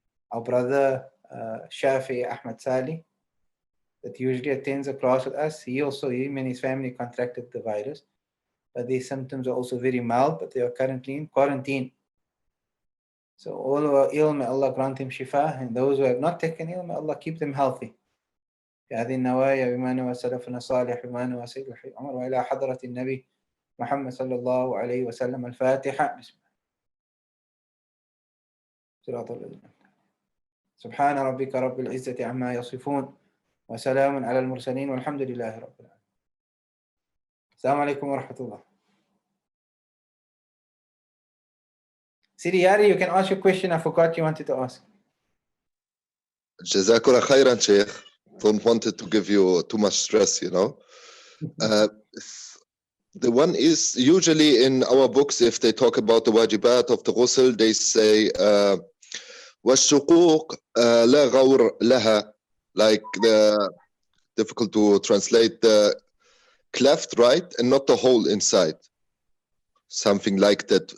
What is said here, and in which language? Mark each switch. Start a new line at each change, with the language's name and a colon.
English: Our brother Shafi Ahmad Sali, that usually attends a class with us, him and his family contracted the virus, but their symptoms are also very mild, but they are currently in quarantine. So all who are ill, may Allah grant him shifa, and those who have not taken ill, may Allah keep them healthy.
Arabic: في هذه النوايا بما نوى سلفنا الصالح بما نوى سيد الحي عمر وإلى حضرة النبي محمد صلى الله عليه وسلم الفاتحة. بسم الله. سبحان ربك رب العزة عما يصفون وسلام على المرسلين والحمد لله رب العالمين. السلام عليكم ورحمة الله.
English: Sidi Yari, you can ask your question. I forgot you wanted to ask. Jazakallah khairan, Sheikh. Don't want it to give you too much stress, you know. The one is usually in our books, if they talk about the wajibat of the ghusl, they say
Arabic: والشقوق لا غور لها,
English: like the difficult to translate, the cleft, right, and not the hole inside, something like that.